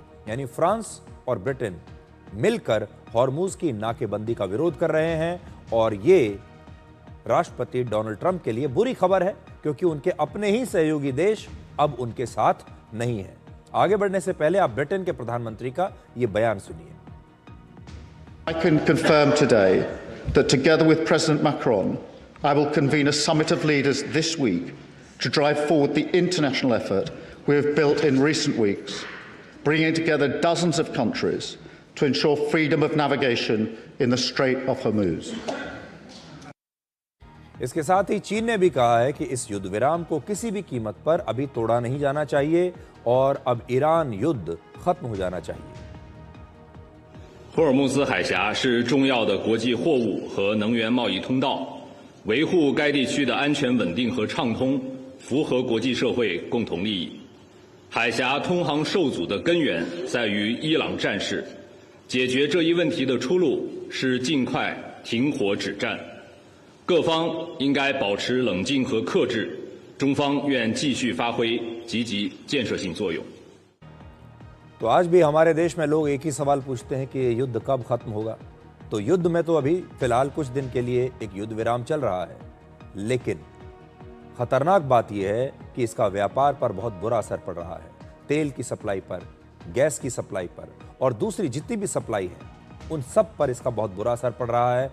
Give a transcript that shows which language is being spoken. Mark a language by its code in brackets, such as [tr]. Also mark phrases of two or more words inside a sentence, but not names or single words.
[hi] यानी फ्रांस और ब्रिटेन मिलकर हॉर्मुज की नाकेबंदी का विरोध कर रहे हैं और ये राष्ट्रपति डोनाल्ड ट्रंप के लिए बुरी खबर है, क्योंकि उनके अपने ही सहयोगी देश अब उनके साथ नहीं है। आगे बढ़ने से पहले आप ब्रिटेन के प्रधानमंत्री का ये बयान सुनिए। [en] I can confirm today that together with President Macron, I will convene a summit of leaders this week to drive forward the international effort we have built in recent weeks, bringing together dozens of countries to ensure freedom of navigation in the Strait of Hormuz. [hi] इसके साथ ही चीन ने भी कहा है कि इस युद्ध विराम को किसी भी कीमत पर अभी तोड़ा नहीं जाना चाहिए और अब ईरान युद्ध खत्म हो जाना चाहिए। [zh] 霍尔木兹海峡是重要的国际货物和能源贸易通道，维护该地区的安全稳定和畅通，符合国际社会共同利益。海峡通航受阻的根源在于伊朗战事，解决这一问题的出路是尽快停火止战。各方应该保持冷静和克制，中方愿继续发挥积极建设性作用。 [hi] तो आज भी हमारे देश में लोग एक ही सवाल पूछते हैं कि ये युद्ध कब खत्म होगा। तो युद्ध में तो अभी फिलहाल कुछ दिन के लिए एक युद्ध विराम चल रहा है, लेकिन खतरनाक बात यह है कि इसका व्यापार पर बहुत बुरा असर पड़ रहा है। तेल की सप्लाई पर, गैस की सप्लाई पर और दूसरी जितनी भी सप्लाई है, उन सब पर इसका बहुत बुरा असर पड़ रहा है।